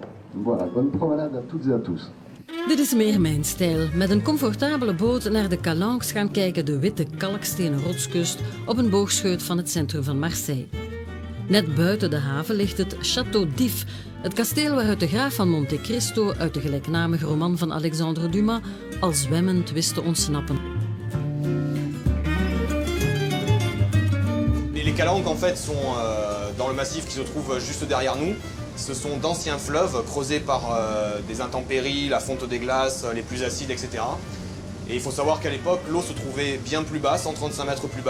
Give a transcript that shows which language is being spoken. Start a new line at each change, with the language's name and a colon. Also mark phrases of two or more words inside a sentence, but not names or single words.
French: Voilà, bonne promenade à toutes et à tous.
Dutch: Dit is meer mijn stijl. Met een comfortabele boot naar de Calanques gaan kijken de witte kalkstenen rotskust op een boogscheut van het centrum van Marseille. Net buiten de haven ligt het Château d'If, het kasteel waaruit de graaf van Monte Cristo uit de gelijknamige roman van Alexandre Dumas al zwemmend wist te ontsnappen.
French: Les calanques en fait sont dans le massif qui se trouve juste derrière nous. Ce sont d'anciens fleuves creusés par des intempéries, la fonte des glaces, les plus acides, etc. Et il faut savoir qu'à l'époque, l'eau se trouvait bien plus bas, 135 mètres plus bas.